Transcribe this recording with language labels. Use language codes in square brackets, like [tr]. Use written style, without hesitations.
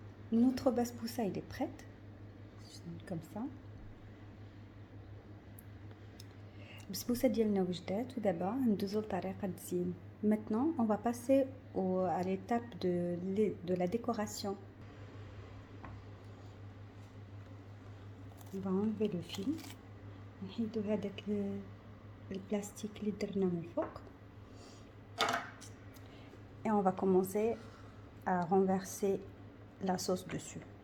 [fr] Notre basbousa il est prête comme ça. [ar] البسبوسه ديالنا وجدات ودابا ندوزو لطريقه التزيين. [fr] Maintenant on va passer à l'étape de la décoration. On va enlever le film [ar] نحيدو هذاك البلاستيك اللي درنا من الفوق [fr] et on va commencer à renverser la sauce dessus.